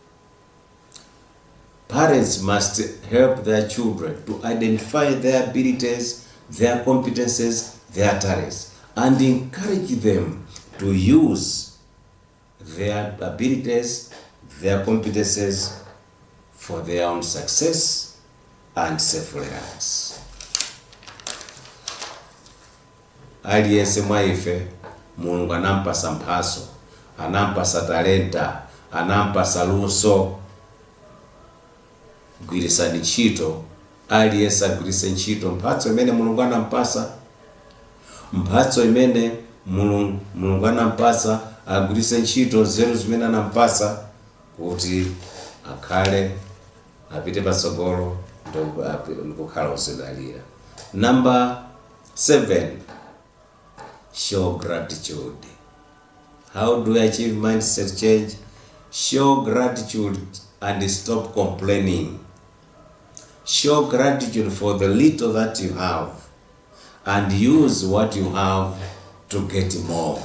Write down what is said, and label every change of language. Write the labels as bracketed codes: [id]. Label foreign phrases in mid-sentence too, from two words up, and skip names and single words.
[en] Parents must help their children to identify their abilities, their competences, their talents, and encourage them to use their abilities, their competences for their own success and self-reliance. [ny] Aliyense mwa ife Mulungu anampasa mphaso, anampasa talenta, anampasa luso. Gwirisani ntchito, aliyense agwirise ntchito mphatso imene Mulungu anampasa. Mphatso imene Mulungu anampasa agwirise ntchito nzeru zimene anampasa kuti akhale apite patsogolo ndi kukhala odzidalira. [en] Number 7, show gratitude. How do we achieve mindset change? Show gratitude and stop complaining. Show gratitude for the little that you have and use what you have to get more.